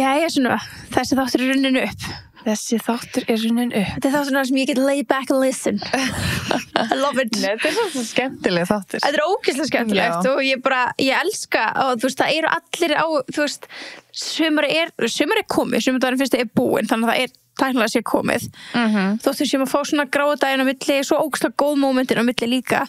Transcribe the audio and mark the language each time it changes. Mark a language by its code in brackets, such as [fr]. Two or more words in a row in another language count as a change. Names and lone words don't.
[is] Sunna, þessi þáttur runnin upp. Þessi þáttur runnin upp. Þetta þáttur sem ég get [en] lay back and listen. I love it. [is] Nei, þetta svo skemmtileg þáttur. Þetta ógeðslega skemmtilegt og ég elska og þú veist, það eru allir á, þú veist, sumar er komið, sumardagurinn fyrst búinn, þannig að það tæknilega sé komið. Þóttu sem að fá svona gráa daginn á milli, svo ógeðslega góð mómentin á milli líka.